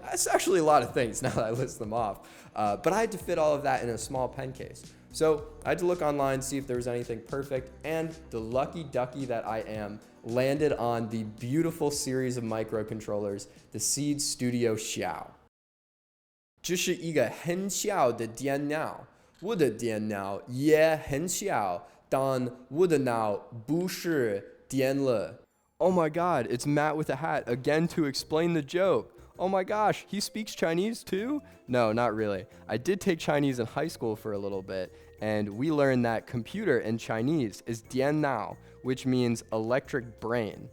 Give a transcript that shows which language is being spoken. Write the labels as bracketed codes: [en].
[en] That's actually a lot of things now that I list them off. But I had to fit all of that in a small pen case. So I had to look online, see if there was anything perfect, and the lucky ducky that I am landed on the beautiful series of microcontrollers, the Seed Studio Xiao. [zh] 这是一个很小的电脑，我的电脑也很小，但我的脑不是电了。 [en] Oh my God, it's Matt with a hat again to explain the joke. Oh my gosh, he speaks Chinese too? No, not really. I did take Chinese in high school for a little bit, and we learned that computer in Chinese is 电脑, which means electric brain.